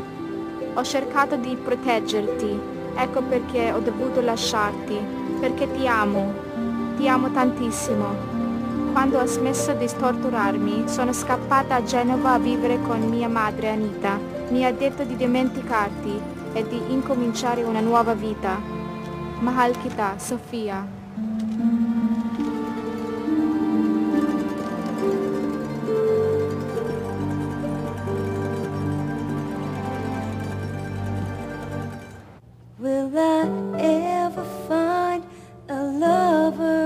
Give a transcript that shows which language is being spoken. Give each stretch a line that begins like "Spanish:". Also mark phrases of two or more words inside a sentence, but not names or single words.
Italian: Ho cercato di proteggerti. Ecco perché ho dovuto lasciarti. Perché ti amo. Ti amo tantissimo. Quando ha smesso di torturarmi, sono scappata a Genova a vivere con mia madre Anita. Mi ha detto di dimenticarti e di incominciare una nuova vita.
Filipino: Mahal kita, Sofia.
English: Will I ever find a lover?